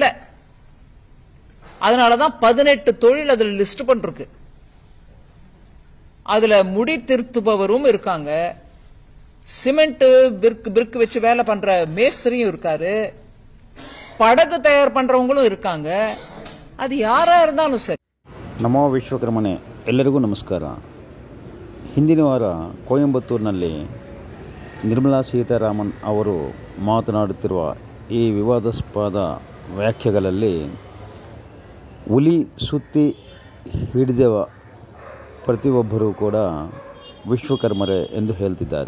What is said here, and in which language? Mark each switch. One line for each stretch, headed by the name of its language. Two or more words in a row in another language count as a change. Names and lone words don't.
Tamil: அதனாலதான் 18 தொழில் அதுல லிஸ்ட் பண்றது. அதுல முடி திருத்துபவரும் இருக்காங்க, சிமெண்ட் பிரிக் வச்சு வேலை பண்ற மேஸ்திரியும் இருக்காரு, படகு தயார் பண்றவங்களும் இருக்காங்க. அது யாரா இருந்தாலும் சரி.
Kannada: ನಮೋ ವಿಶ್ವಕರ್ಮನೆ. ಎಲ್ಲರಿಗೂ ನಮಸ್ಕಾರ. ಹಿಂದಿನ ವಾರ ಕೊಯಂಬತ್ತೂರಿನಲ್ಲಿ ನಿರ್ಮಲಾ ಸೀತಾರಾಮನ್ ಅವರು ಮಾತನಾಡುತ್ತಿರುವ ಈ ವಿವಾದಾಸ್ಪದ ವ್ಯಾಖ್ಯೆಗಳಲ್ಲಿ ಹುಲಿ ಸುತ್ತಿ ಹಿಡಿದವ ಪ್ರತಿಯೊಬ್ಬರೂ ಕೂಡ ವಿಶ್ವಕರ್ಮರೇ ಎಂದು ಹೇಳ್ತಿದ್ದಾರೆ.